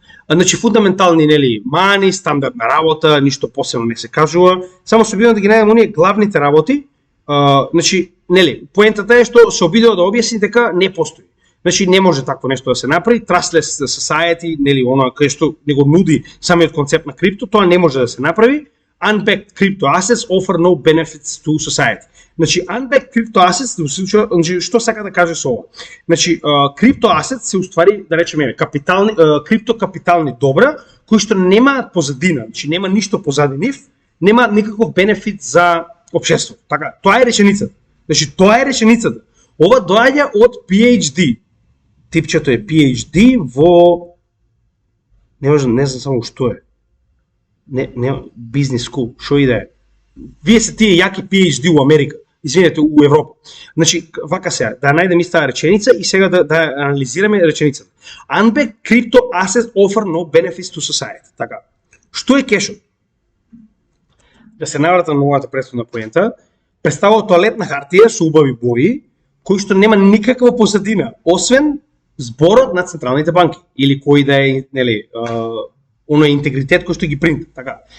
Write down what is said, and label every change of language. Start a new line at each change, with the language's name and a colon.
Macedonian: Значи фундаментални мани, стандардна работа, ништо посебно не се кажува. Само се обидам да ги најдам оние главните работи. Значи, поентата е што се обидува да објасни дека не постои. Значи не може такво нешто да се направи.
English: Trustless society,
Macedonian: она кај што не го нуди самиот концепт на крипто, тоа не може да се направи.
English: Unbacked crypto assets offer no benefits to society.
Macedonian: Значи,
English: unbacked crypto assets,
Macedonian: значи, што сака да каже со ова? Значи, crypto assets се уствари, да речеме, криптокапитални добра, кои што немаат позадина, значи нема ништо позади нив, нема никаков бенефит за општеството. Така, тоа е реченицата. Значи, тоа е реченицата. Ова доаѓа од PhD. Типчето е PhD во не знам само што е. Не бизнес скул, што и да е. Вие се тие јаки PhD у Америка, извинете, у Европа. Значи, вака сега, да најдем истата реченица и сега да анализираме реченицата.
English: Unbacked crypto assets offer no benefits to society.
Macedonian: Така. Што е кешот? Да се навратам на овата претходна поента, представува тоалетна хартија со убави бои, кој што нема никаква позадина, освен зборот на централните банки или кој да е, оној интегритет кој што ги принта, така.